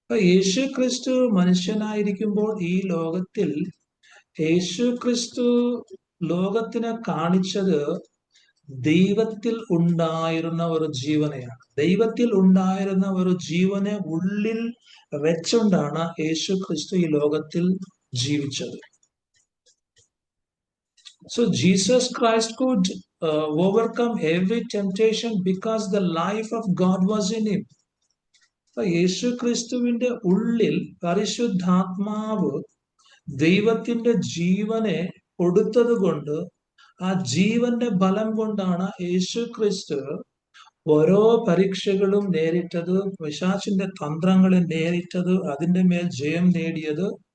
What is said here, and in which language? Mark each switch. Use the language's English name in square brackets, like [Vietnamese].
[Malayalam] യേശു ക്രിസ്തു മനുഷ്യനായിരിക്കുമ്പോൾ ഈ ലോകത്തിൽ യേശു ക്രിസ്തു ലോകത്തിനെ കാണിച്ചത് ദൈവത്തിൽ ഉണ്ടായിരുന്ന ഒരു ജീവനെയാണ്. ദൈവത്തിൽ ഉണ്ടായിരുന്ന ഒരു ജീവനെ ഉള്ളിൽ വെച്ചുകൊണ്ടാണ് യേശു ക്രിസ്തു ഈ ലോകത്തിൽ ജീവിച്ചത്. [English] So Jesus Christ could overcome every temptation because the life of God was in him. [Malayalam] യേശു ക്രിസ്തുവിന്റെ ഉള്ളിൽ പരിശുദ്ധാത്മാവ് ദൈവത്തിന്റെ ജീവനെ കൊടുത്തത് കൊണ്ട്, ആ ജീവന്റെ ബലം കൊണ്ടാണ് യേശു ക്രിസ്തു ഓരോ പരീക്ഷകളും നേരിട്ടത്, പിശാചിന്റെ തന്ത്രങ്ങളെ നേരിട്ടത്, അതിന്റെ മേൽ ജയം നേടിയത്.